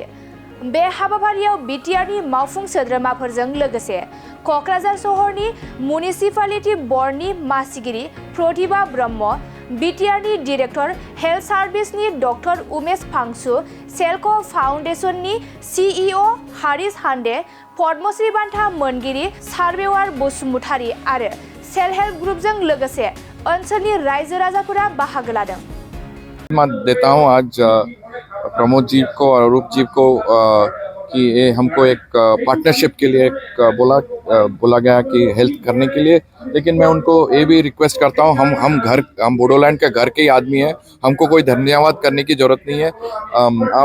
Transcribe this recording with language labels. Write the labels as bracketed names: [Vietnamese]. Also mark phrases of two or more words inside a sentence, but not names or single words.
[Bodo] बे हाबाफारियाव बीटीआरनि मावफुं सोद्रोमाफोरजों लोगोसे क'क्राझार सहरनि म्युनिसिपालिटि बर्डनि मासिगिरि प्रतिभा ब्रह्म, बीटीआरनि डिरेक्टर हेल्थ सार्भिसनि डक्टर उमेश फांसु, सेल्क' फाउन्डेशननि सीईओ हारिस हान्दे, पद्मश्री बान्था मोनगिरि सार्वेवार बसुमतारी आरो सेल्फ हेल्प ग्रुपजों लोगोसे ओनसोलनि रायजो राजाफोरा बाहागो लादों। [Hindi] मैं देता हूँ आज प्रमोद जी को और अरूप जी को कि ये हमको एक पार्टनरशिप के लिए बोला गया कि हेल्प करने के लिए, लेकिन मैं उनको ये भी रिक्वेस्ट करता हूँ, हम बोडोलैंड के घर के ही आदमी हैं, हमको कोई धन्यवाद करने की जरूरत नहीं है।